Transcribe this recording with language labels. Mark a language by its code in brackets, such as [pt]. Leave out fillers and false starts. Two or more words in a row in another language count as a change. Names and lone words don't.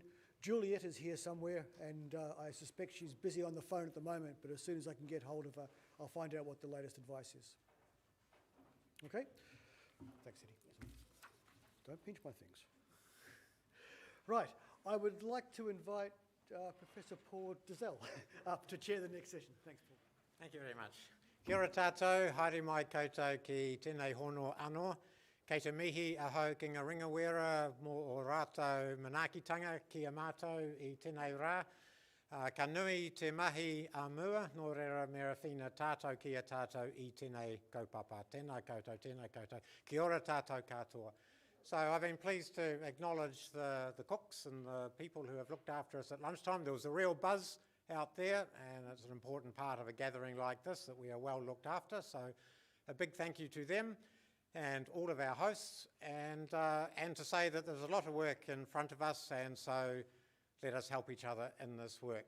[en] Juliet is here somewhere, and I suspect she's busy on the phone at the moment, but as soon as I can get hold of her, I'll find out what the latest advice is. Okay? Thanks, Eddie. Don't pinch my things. Right, I would like to invite Professor Paul Dizelle up to chair the next session. Thanks, Paul. Thank you very much. [mi] Kia ora tātou, haere mai koutou ki tēnei hono anō. Kei te mihi ahau ki ngā ringawera mō o rātou manaakitanga ki a mātou I tēnei rā. Ka nui te mahi a mua, nō reira mera whina tātou ki a tātou I tēnei kaupapa. Tēnā koutou, tēnā koutou. Kia ora tātou katoa. [en] So I've been pleased to acknowledge the cooks and the people who have looked after us at lunchtime. There was a real buzz out there, and it's an important part of a gathering like this that we are well looked after. So a big thank you to them and all of our hosts, and to say that there's a lot of work in front of us, and so let us help each other in this work.